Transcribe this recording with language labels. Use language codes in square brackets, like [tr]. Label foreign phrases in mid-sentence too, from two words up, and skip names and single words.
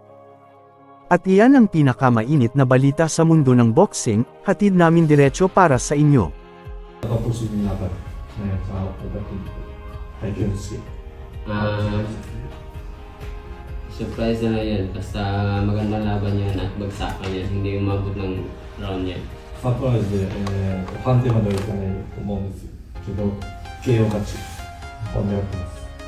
[tl] At iyan ang pinakamainit na balita sa mundo ng boxing, hatid namin diretso para sa inyo. Tapusin niyo laban ngayon sa pagdating kay Kensuke. Surprise na yan, basta magandang laban yan at bagsakan yan, hindi umabot ng round yan. [ja] サプライズで、判定まではいかないと思うんですけど、KO 勝ちを狙ってます。